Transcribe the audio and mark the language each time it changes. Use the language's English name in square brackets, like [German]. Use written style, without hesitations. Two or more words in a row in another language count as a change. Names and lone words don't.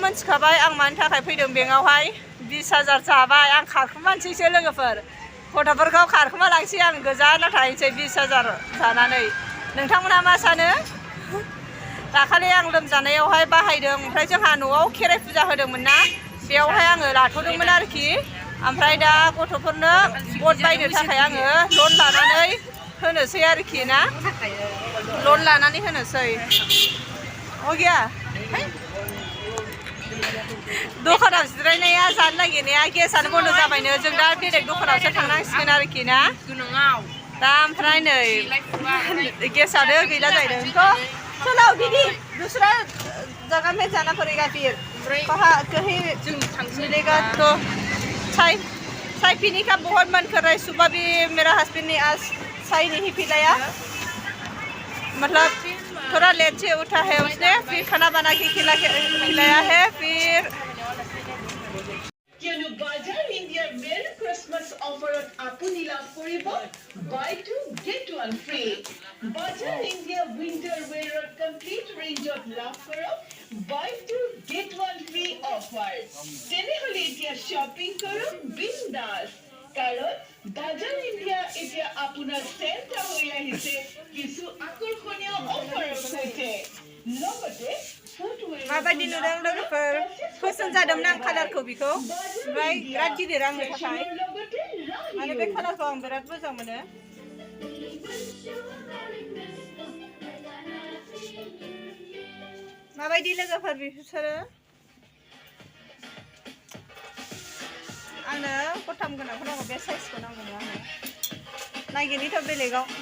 [Bodo] मिथिखाबाय आं मानि थाखाय फैदों बेंकआवहाय 20,000 जाबाय आं खारखुमानोसैसो लोगोफोर गथ'फोरखौ खारखुमा लांसै आं गोजानाव थाहैसै 20,000 जानानै नोंथांमोनहा मा सानो दाखालि आं लोमजानायावहाय बाहायदों ओमफ्राय जोंहा न'आव खेराइ फुजा होदोंमोन ना बेयावहाय आङो लाथ'दोंमोन आरोखि ओमफ्राय दा गथ'फोरनो बट बायनो थाखाय आङो लन लानानै होनोसै आरोखि ना लन लानानै होनोसै गैया दखानाव जिरायनाया जानो नागिरनाया गेसआनो बन्द' जाबायनो जों दा बेलेग दखानावसो थांनांसिगोन आरोखि ना दा ओमफ्राय नै गेसआनो गैला जाहैदों थ' [Hindi] चलो दीदी दूसरा जगह में जाना पड़ेगा फिर वहाँ कहीं मिलेगा तो चाय पीने का बहुत मन कर रहा है सुबह भी मेरा हस्बैंड ने आज चाय नहीं पिलाया मतलब थोड़ा लेट से उठा है उसने फिर खाना बना के खिलाया है फिर [English] Bazaar India Merry Christmas offer at [Assamese] আপুনিলা পুৰিবা. [English] Buy two, get one free. Bazaar India winter wear a complete range of Lafara. Buy two, get one free offer. [Assamese] তেনেহ'লে এতিয়া shopping কৰো বিন্দাছ. কাৰণ Bazaar India এতিয়া আপোনাৰ center হৈ আহিছে কিছু আকৰ্ষণীয় offer হৈছে. Logote [Bodo] माबायदि नुदों लोगोफोर पसन्द जादोंमोन आं कालारखौ बेखौ ओमफ्राय बिराद गिदिर आंनि थाखाय माने बे कालारखौ आं बिराद मोजां मोनो माबायदि लोगोफोर बिसोरो आंनो गथाम गोनांखौ नांगौ बे साइजखौ नांगौमोन आंनो नागिरनिथ' बेलेगाव